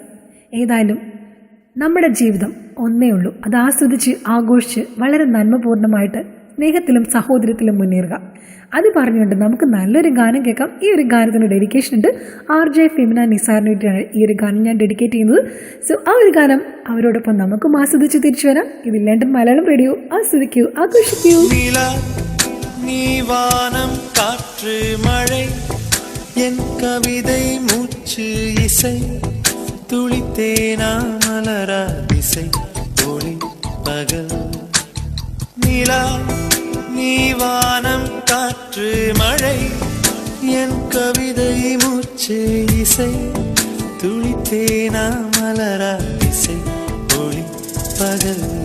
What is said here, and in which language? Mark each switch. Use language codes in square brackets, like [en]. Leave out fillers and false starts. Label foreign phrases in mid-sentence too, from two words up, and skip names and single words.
[ml] ഏതായാലും നമ്മുടെ ജീവിതം ഒന്നേ ഉള്ളൂ, അത് ആസ്വദിച്ച് ആഘോഷിച്ച് വളരെ നന്മപൂർണ്ണമായിട്ട് സ്നേഹത്തിലും സഹോദര്യത്തിലും മുന്നേറുക. അത് പറഞ്ഞുകൊണ്ട് നമുക്ക് നല്ലൊരു ഗാനം കേൾക്കാം. ഈ ഒരു ഗാനത്തിന് ഡെഡിക്കേഷൻ ഉണ്ട്. RJ ഫെമിന നിസാറിന് വേണ്ടിയാണ് ഈ ഒരു ഗാനം ഞാൻ ഡെഡിക്കേറ്റ് ചെയ്യുന്നത്. സോ ആ ഒരു ഗാനം അവരോടൊപ്പം നമുക്കും ആസ്വദിച്ച് തിരിച്ചു വരാം. ഇത് ലണ്ടൻ മലയാളം റേഡിയോ. ആസ്വദിക്കൂ, ആഘോഷിക്കൂ. [ta] நீவானம் காற்று மழை என் கவிதை மூச்சு இசை துளித்தேனா மலரா திசை ஒளி பகல் நிலா நீவானம் காற்று மழை என் கவிதை மூச்சு இசை துளித்தேனா மலரா திசை ஒளி பகல்